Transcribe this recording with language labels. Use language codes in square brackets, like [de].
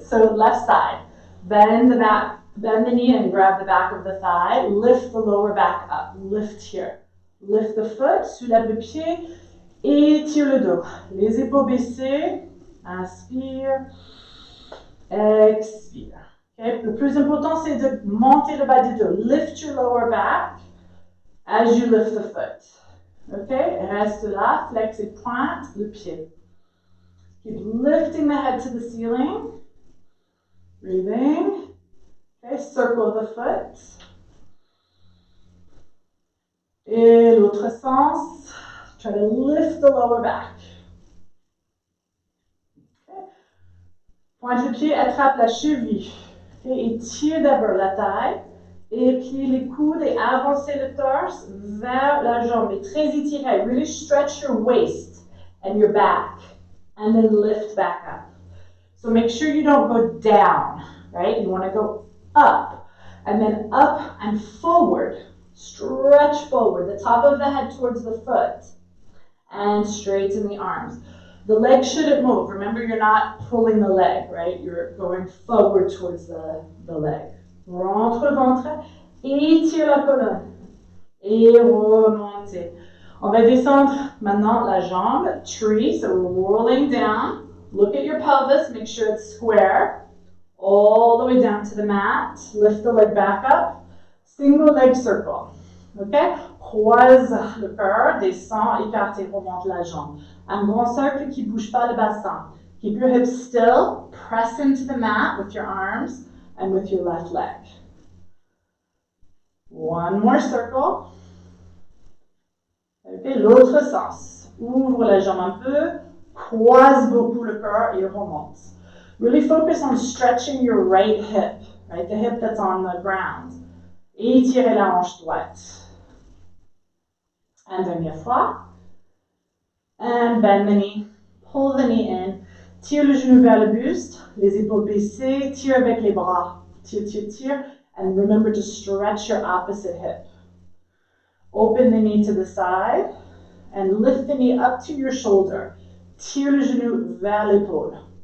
[en] So left side. Bend the knee and grab the back of the thigh. Lift the lower back up. Lift here. Lift the foot. [fr] Soulève le pied. Étire le dos. Les épaules baissées. Inspire. Expire. Okay. Le plus important, c'est de monter le bas du dos. [en] Lift your lower back as you lift the foot. Okay. [fr] Reste là. Flex et pointe le pied. [en] Keep lifting the head to the ceiling. Breathing. Okay, circle the foot. [fr] Et l'autre sens. [en] Try to lift the lower back. [fr] Okay. Pointe le pied, attrape la cheville. Okay, et tire d'abord la taille. Et puis les coudes et avancez le torse vers la jambe. Et très étiré. [en] Really stretch your waist and your back. And then lift back up. So make sure you don't go down, right? You want to go up, and then up and forward. Stretch forward, the top of the head towards the foot, and straighten the arms. The leg shouldn't move. Remember, you're not pulling the leg, right? You're going forward towards the leg. [fr] Rentre le ventre, étire la colonne, et remontez. On va descendre maintenant la jambe, tree, [en] so we're rolling down. Look at your pelvis, make sure it's square. All the way down to the mat. Lift the leg back up. Single leg circle. [fr] Okay? Croise le cœur, descend, écarte et remonte la jambe. Un grand cercle qui ne bouge pas le bassin. [en] Keep your hips still. Press into the mat with your arms and with your left leg. One more circle. Okay, [fr] l'autre sens. Ouvre la jambe un peu. Croise beaucoup le cœur et remonte. [en] Really focus on stretching your right hip, right? The hip that's on the ground. [fr] Étirez la hanche droite. And dernière fois. [en] And bend the knee. Pull the knee in. [fr] Tire le genou vers le buste. Les épaules baissées. Tire avec les bras. Tire, tire, tire. [en] And remember to stretch your opposite hip. Open the knee to the side. And lift the knee up to your shoulder. [fr] Tire le genou vers l'épaule.